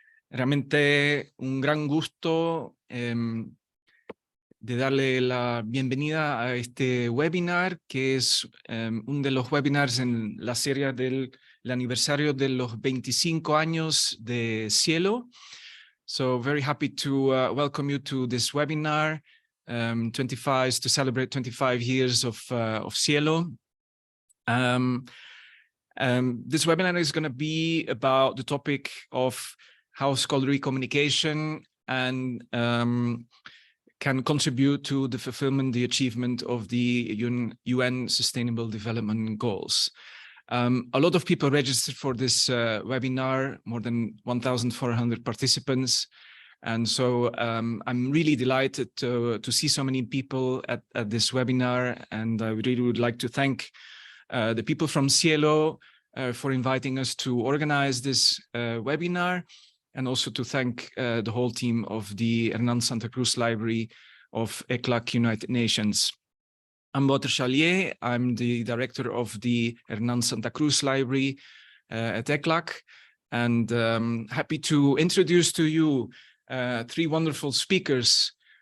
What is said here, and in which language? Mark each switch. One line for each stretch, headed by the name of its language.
Spanish: Realmente un gran gusto de darle la bienvenida a este webinar, que es uno de los webinars en la serie del aniversario de los 25 años de SciELO.
English: So very happy to welcome you to this webinar, to celebrate 25 years of SciELO. This webinar is going to be about the topic of how scholarly communication and can contribute to the fulfillment, the achievement of the UN Sustainable Development Goals. A lot of people registered for this webinar, more than 1,400 participants. And so I'm really delighted to see so many people at this webinar. And I really would like to thank the people from SciELO for inviting us to organize this webinar, and also to thank the whole team of the Hernán Santa Cruz Library of ECLAC United Nations. I'm Wouter Schallier. I'm the director of the Hernán Santa Cruz Library at ECLAC, and happy to introduce to you three wonderful speakers,